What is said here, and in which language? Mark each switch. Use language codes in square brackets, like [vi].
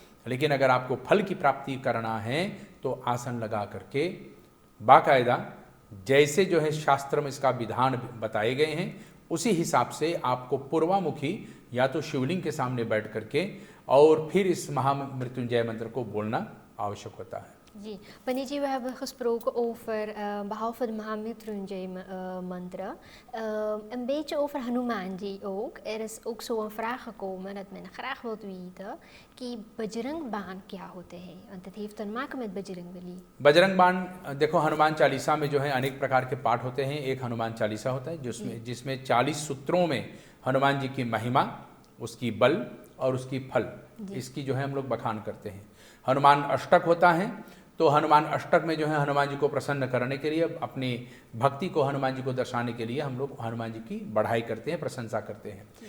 [hi] लेकिन अगर आपको फल की प्राप्ति करना है तो आसन लगा करके बाकायदा जैसे जो है शास्त्र में इसका विधान बताए गए हैं उसी हिसाब से आपको पूर्वामुखी या तो शिवलिंग के सामने बैठ करके और फिर इस महामृत्युंजय मंत्र को बोलना आवश्यक होता है। जी, [nl] पंडित जी, we hebben gesproken over, behalve het Mahamrityunjay-mantra, een beetje over Hanumanji ook. Er is ook zo een vraag gekomen dat men graag wilt weten [hi] कि बजरंग बाण क्या होते हैं, [nl] want het heeft te maken met बजरंगबली। [hi] Bajrang बाण देखो, हनुमान चालीसा में जो है अनेक प्रकार के पाठ होते हैं। एक हनुमान चालीसा होता है जिसमें 40 सूत्रों में हनुमान जी की महिमा, उसकी बल और उसकी फल, इसकी जो है हम लोग बखान करते हैं। हनुमान अष्टक होता है, तो हनुमान अष्टक में जो है हनुमान जी को प्रसन्न करने के लिए, अपनी भक्ति को हनुमान जी को दर्शाने के लिए हम लोग हनुमान जी की बढ़ाई करते हैं, प्रशंसा करते हैं।